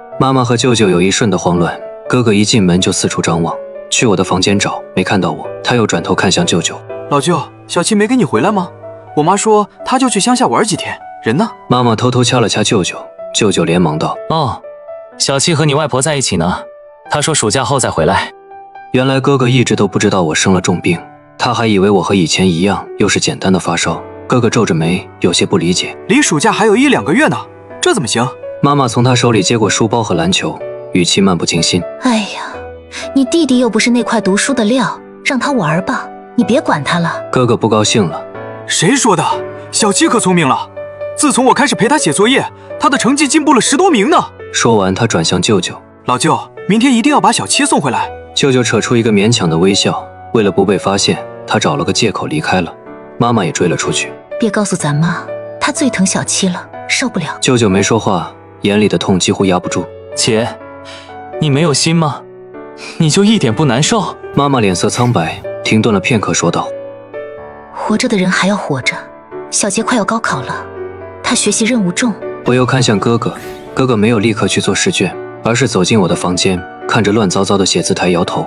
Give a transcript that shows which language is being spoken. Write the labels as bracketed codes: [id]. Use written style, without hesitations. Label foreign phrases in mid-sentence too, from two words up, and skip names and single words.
[zh] 媽媽和舅舅有一瞬的慌亂，哥哥一進門就四處張望，去我的房間找，沒看到我，他又轉頭看向舅舅：“ 老舅，小七沒跟你回來嗎？我媽說她就去鄉下玩幾天，人呢？” 媽媽偷偷掐了掐舅舅，舅舅連忙道：“ 哦，小七和你外婆在一起呢，她說暑假後再回來。” 原來哥哥一直都不知道我生了重病，他還以為我和以前一樣，又是簡單的發燒。哥哥皺着眉，有些不理解：“ 離暑假還有1-2個月呢，這怎麼行？” 媽媽從他手裡接過書包和籃球，語氣漫不經心：“ 哎呀，你弟弟又不是那塊讀書的料，讓他玩吧，你別管他了。” 哥哥不高興了：“ 誰說的？小七可聰明了，自從我開始陪他寫作業，他的成績進步了10多名呢。” 說完，他轉向舅舅：“ 老舅，明天一定要把小七送回來。” 舅舅扯出一個勉強的微笑，為了不被發現，他找了個借口離開了。媽媽也追了出去：“ 別告訴咱媽，她最疼小七了，受不了。” 舅舅沒說話，眼裡的痛幾乎壓不住。 “姐，你沒有心嗎？你就一點不難受？” 媽媽臉色蒼白，停頓了片刻，說道：“ 活着的人還要活着，小杰快要高考了，他學習任務重。” 我又看向哥哥，哥哥沒有立刻去做試卷，而是走進我的房間，看着亂糟糟的寫字台搖頭。